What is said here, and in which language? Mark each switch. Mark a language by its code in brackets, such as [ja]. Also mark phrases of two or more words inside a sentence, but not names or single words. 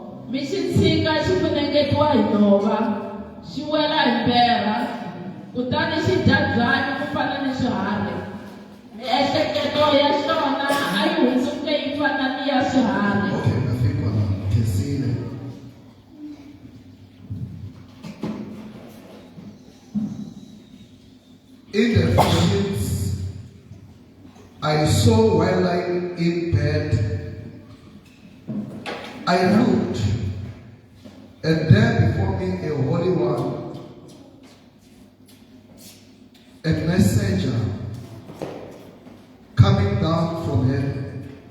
[ts] mi xi tshika xi funengetiwa hi nhova xi wela hi mberha kutani xi dya byanyi ku fana ni swiharhi. Miehleketo ya xona a yi hundzuke yi fana ni ya swiharhi. [en] Okay, I think we can see that. In the visions, I saw while lying in bed, I looked, and there before me a holy one, a messenger coming down from heaven.